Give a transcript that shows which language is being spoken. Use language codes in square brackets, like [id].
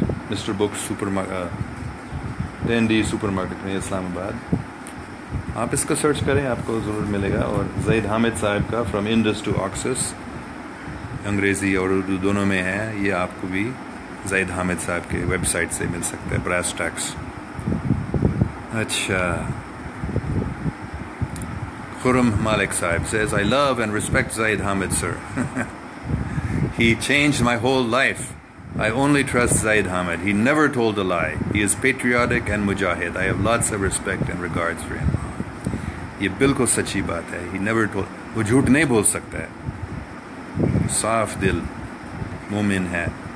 [ur] Mister books 10D super market میں اسلام آباد. آپ اس کو سرچ کریں، آپ کو ضرور ملے گا. اور زید حامد صاحب کا فرام انڈس ٹو آکسس، انگریزی اور اردو دونوں میں ہے. یہ آپ کو بھی زید حامد صاحب کے ویب سائٹ سے مل سکتا ہے، براس ٹیکس. [en] اچھا، Khurram Malik Sahab says I love and respect Zaid Hamid sir. He changed my whole life. I only trust Zaid Hamid. He never told a lie. He is patriotic and mujahid. I have lots of respect and regards for him. [ur] یہ بالکل سچی بات ہے. [en] He never told. [ur] وہ جھوٹ نہیں بول سکتا ہے، صاف دل مومن ہے.